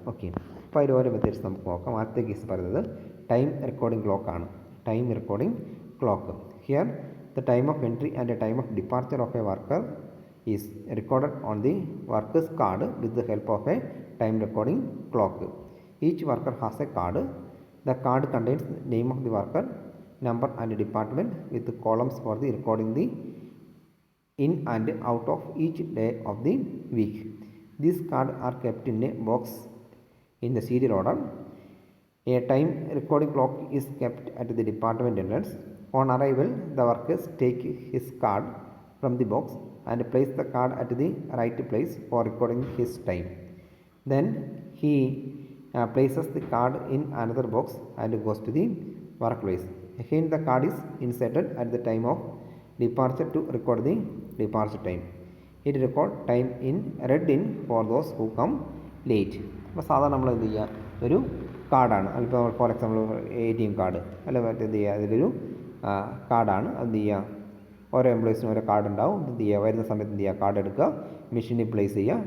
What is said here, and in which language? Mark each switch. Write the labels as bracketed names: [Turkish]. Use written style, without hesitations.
[Malayalam] Okay, അപ്പോൾ അതിൽ ഓരോ മെത്തേഡ്സ് നമുക്ക് നോക്കാം. ആദ്യത്തെ കേസ് പറയുന്നത് time recording ക്ലോക്കാണ്. [English] Time recording clock. Here the time of entry and the time of departure of a worker is recorded on the workers card with the help of a time recording clock. Each worker has a card. The card contains the name of the worker, number and department with columns for the recording the in and out of each day of the week. These cards are kept in a box in the serial order. A time recording clock is kept at the department entrance. On arrival, the workers take his card from the box and place the card at the right place for recording his time. Then he places the card in another box and goes to the workplace. Again, the card is inserted at the time of departure to record the departure time. It records time in read in for those who come late. [Malayalam] അപ്പോൾ സാധാരണ നമ്മൾ എന്ത് ചെയ്യുക, ഒരു കാർഡാണ്, ഇപ്പോൾ for example ATM card അല്ല മറ്റെന്ത് ചെയ്യുക, അതിലൊരു കാർഡാണ്. എന്ത് ചെയ്യുക, ഓരോ എംപ്ലോയീസിനും ഓരോ കാർഡ് ഉണ്ടാവും. എന്ത് ചെയ്യുക, വരുന്ന സമയത്ത് എന്ത് ചെയ്യുക, കാർഡ് എടുക്കുക, മെഷീനിൽ പ്ലേസ് ചെയ്യുക.